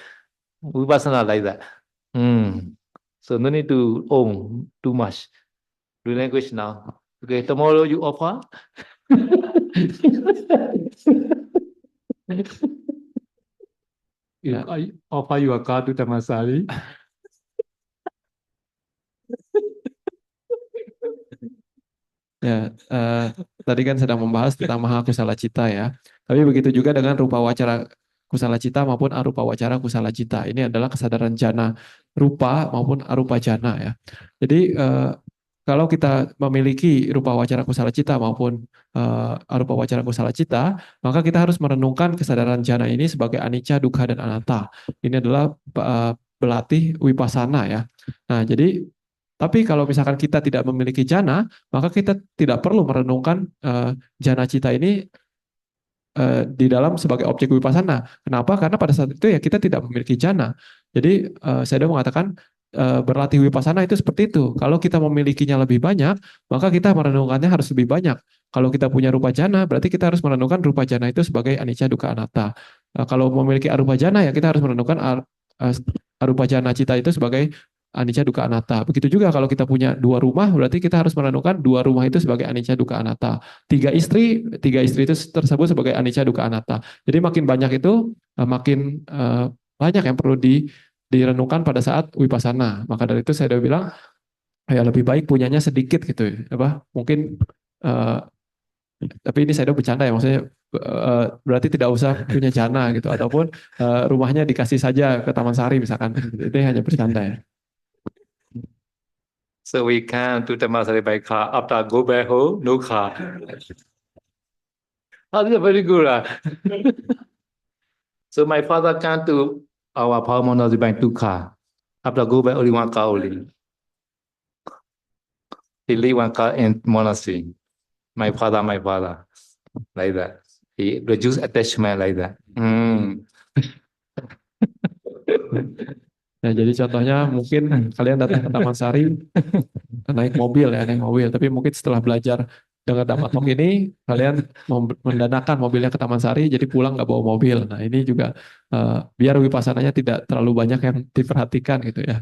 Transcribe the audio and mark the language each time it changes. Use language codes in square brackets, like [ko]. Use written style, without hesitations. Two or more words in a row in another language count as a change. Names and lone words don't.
[en] Vipassana like that. So no need to own too much. Relinquish now. Okay, tomorrow you offer. Ya. I offer your car to Tamasari. [id] Ya, tadi kan sedang membahas tentang [pi] maha kusala cita [id] ya. Tapi begitu juga dengan [pi] rupa wacara kusala cita [id] maupun [pi] arupa wacara kusala cita. [id] Ini adalah kesadaran [pi] jana rupa [id] maupun [pi] arupa jana [id] ya. Jadi kalau kita memiliki [pi] rupa wacara kusala cita [id] maupun [pi] arupa wacara kusala cita, [id] maka kita harus merenungkan kesadaran jana ini sebagai [pi] anicca, dukkha, [id] dan anatta. Ini adalah berlatih wipasana ya. Nah, jadi tapi kalau misalkan kita tidak memiliki jana, maka kita tidak perlu merenungkan [pi] jana cita [id] ini di dalam sebagai objek wipasana. Kenapa? Karena pada saat itu ya kita tidak memiliki jana. Jadi saya sudah mengatakan berlatih wipasana itu seperti itu. Kalau kita memilikinya lebih banyak, maka kita merenungkannya harus lebih banyak. Kalau kita punya [pi] rupa jana, [id] berarti kita harus merenungkan [pi] rupa jana [id] itu sebagai [pi] anicca, dukkha, anatta. [id] Kalau memiliki [pi] arupa jana, [id] ya kita harus merenungkan [pi] arupa jana cita [id] itu sebagai [pi] anicca, dukkha, anatta. [id] Begitu juga kalau kita punya 2 rumah, berarti kita harus merenungkan 2 rumah itu sebagai [pi] anicca, dukkha, anatta. [id] 3 istri itu tersebut sebagai [pi] anicca, dukkha, anatta. [id] Jadi makin banyak itu, makin banyak yang perlu direnungkan pada saat wipasana. Maka dari itu saya udah bilang, ya lebih baik punyanya sedikit gitu, mungkin. Tapi ini saya udah bercanda ya, maksudnya berarti tidak usah punya jana gitu, ataupun rumahnya dikasih saja ke Taman Sari misalkan. Itu hanya bercanda ya. [en] So we come to Tamasari by car. After go back home, no car. Oh, that's very good. So my father came to our power monastery by 2 car. After go back, only 1 car only. He leave 1 car in monastery. My father, like that. He reduce attachment like that. [id] Nah, jadi contohnya mungkin kalian datang ke Taman Sari naik mobil, tapi mungkin setelah belajar dengan Dhammatok ini kalian mendanakan mobilnya ke Taman Sari, jadi pulang nggak bawa mobil. Nah, ini juga biar wipassananya tidak terlalu banyak yang diperhatikan gitu ya.